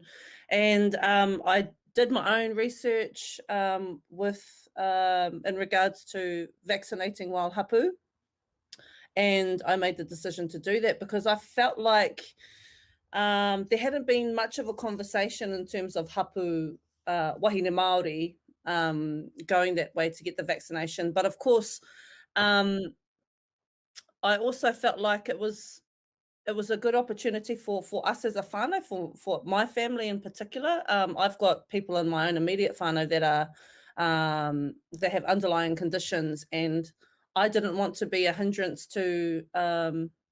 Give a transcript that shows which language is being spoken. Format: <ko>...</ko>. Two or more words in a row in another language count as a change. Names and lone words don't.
<en>And I did my own research with in regards to vaccinating wild hapu. And I made the decision to do that because I felt like there hadn't been much of a conversation in terms of</en> <mi>hapu wahine Māori</mi> <en>going that way to get the vaccination. But of course, I also felt like it was a good opportunity for us as a whānau, for my family in particular. I've got people in my own immediate whānau that are that have underlying conditions, and I didn't want to be a hindrance to them.</en>